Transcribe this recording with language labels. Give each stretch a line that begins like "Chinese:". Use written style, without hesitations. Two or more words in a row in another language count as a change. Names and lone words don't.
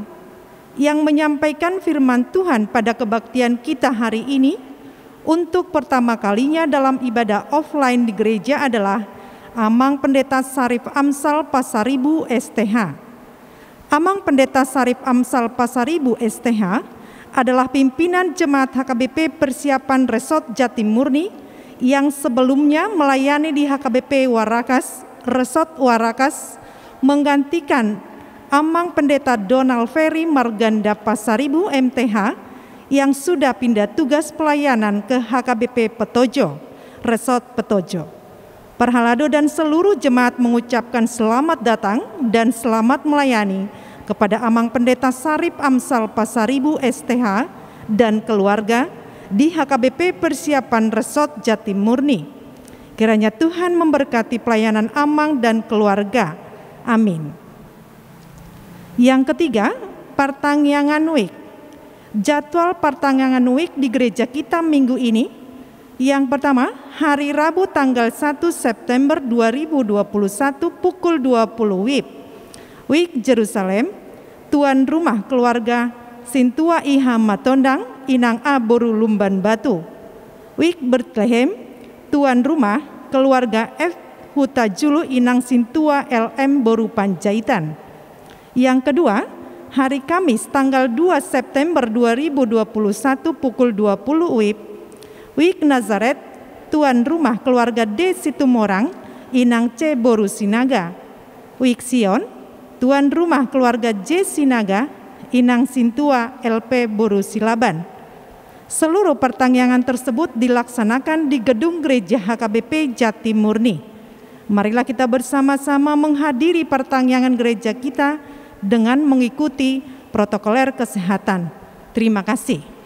Indonesian: Yang menyampaikan firman Tuhan pada kebaktian kita hari ini untuk pertama kalinya dalam ibadah offline di gereja adalah Amang Pendeta Sarif Amsal Pasaribu STH. Amang Pendeta Sarif Amsal Pasaribu STH adalah pimpinan Jemaat HKBP Persiapan Resort Jatimurni yang sebelumnya melayani di HKBP Warakas, Resort Warakas, menggantikan Amang Pendeta Donald Ferry Marganda Pasaribu MTH yang sudah pindah tugas pelayanan ke HKBP Petojo, Resort Petojo. Perhalado dan seluruh jemaat mengucapkan selamat datang dan selamat melayani kepada Amang Pendeta Sarif Amsal Pasaribu STH dan keluarga di HKBP Persiapan Resort Jatimurni. Kiranya Tuhan memberkati pelayanan Amang dan keluarga. Amin. Yang ketiga, Pertangyangan Week. Jadwal Pertangyangan Week di gereja kita minggu ini. Yang pertama, hari Rabu tanggal 1 September 2021 pukul 20 WIB. Week Jerusalem, tuan rumah keluarga Sintua Iha Matondang, Inang A Boru Lumban Batu. Week Bethlehem, tuan rumah keluarga F Huta Julu Inang Sintua LM Boru Panjaitan. Yang kedua, hari Kamis tanggal 2 September 2021 pukul 20 WIB, Week Nazaret, tuan rumah keluarga D Situmorang, Inang C Boru Sinaga. Week Sion, tuan rumah keluarga J Sinaga, Inang Sintua LP Boru Silaban. Seluruh pertangyangan tersebut dilaksanakan di gedung gereja HKBP Jatimurni. Marilah kita bersama-sama menghadiri pertangyangan gereja kita dengan mengikuti protokoler kesehatan. Terima kasih.